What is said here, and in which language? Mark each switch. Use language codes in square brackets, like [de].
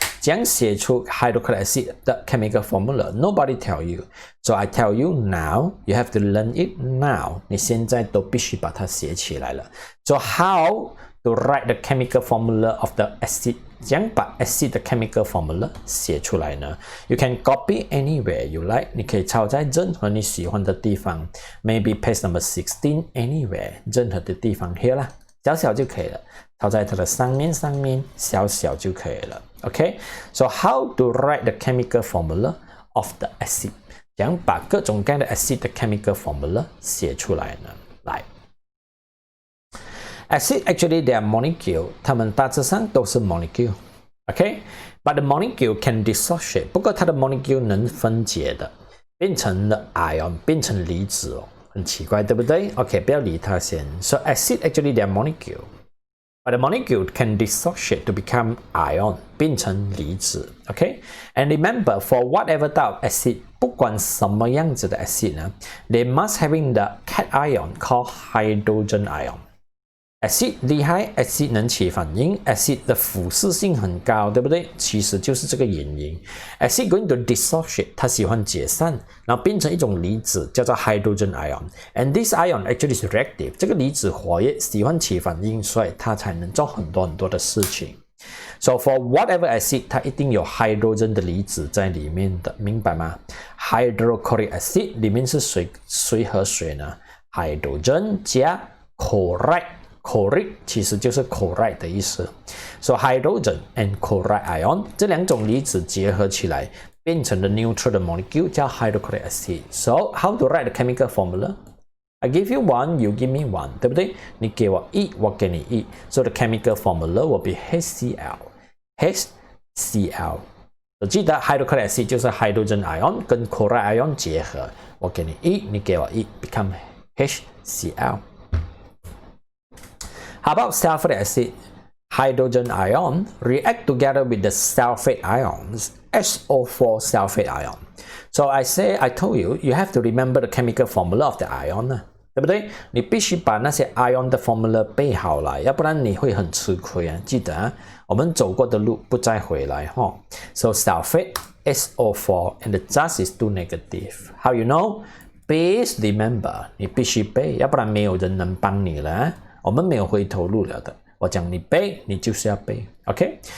[zh] 怎样写出 hydrochloric acid 的 chemical formula [en] nobody tell you so I tell you now you have to learn it now [zh] 你现在都必须把它写起来了 [en] so how to write the chemical formula of the acid [zh] 怎样把 acid 的 chemical formula 写出来呢 [en] You can copy anywhere you like [zh] 你可以抄在任何你喜欢的地方 [en] Maybe page number 16 anywhere [zh] 任何的地方 [en] here 啦 [zh] 小小就可以了，抄在它的上面小小就可以了。 [en] OK， so how to write the chemical formula of the acid？ [zh] 怎样把各种各样的 acid 的 chemical formula 写出来呢？来 ， [en] acid actually they are molecule， [zh] 它们大致上都是 molecule。OK， [en] but the molecule can dissociate， [zh] 不过它的 molecule 能分解的，变成了 ion， 变成离子哦。很奇怪，对不对 ？OK， 不要理它先。 [en] So acid actually they are molecule, but the molecule can dissociate to become ion， [zh] 变成离子。 [en] OK，and remember for whatever type of acid， [zh] 不管什么样子的 acid 呢 [en] ，they must having the cation called hydrogen ion。 [zh] acid 厉害 ，acid 能起反应 ，acid 的腐蚀性很高，对不对？其实就是这个原因。 [en] acid going to dissociate， [zh] 它喜欢解散，然后变成一种离子，叫做 hydrogen ion。 [en] And this ion actually is reactive， [zh] 这个离子活跃，喜欢起反应，所以它才能做很多的事情。 [en] So for whatever acid， [zh] 它一定有 hydrogen 的离子在里面的，明白吗 ？hydrochloric acid 里面是水和水呢 ，hydrogen 加 chloride。chloride 其实就是 chloride 的意思 ， [en] so hydrogen and chloride ion [zh] 这两种离子结合起来变成了 neutral 的 molecule 叫 hydrochloric acid。 [en] So how to write the chemical formula? I give you one, you give me one， [zh] 对不对？ 你给我一，我给你一 [en] ，so the chemical formula will be HCl。HCl， [zh] 我记得 hydrochloric acid 就是 hydrogen ion 跟 chloride ion 结合，我给你一，你给我一 [en] ，become HCl。How about sulfuric acid? Hydrogen ion react together with the sulfate ions, SO4 sulfate ion. So I told you, you have to remember the chemical formula of the ion， [zh] 对不对？你必须把那些 ion 的 formula 背好来，要不然你会很吃亏啊！记得啊，我们走过的路不再回来哈。 [en] So sulfate SO4 and the charge is 2 negative. How you know? Please remember， [zh] 你必须背，要不然没有人能帮你了。我们没有回头路了的，我讲你背，你就是要背 ，OK？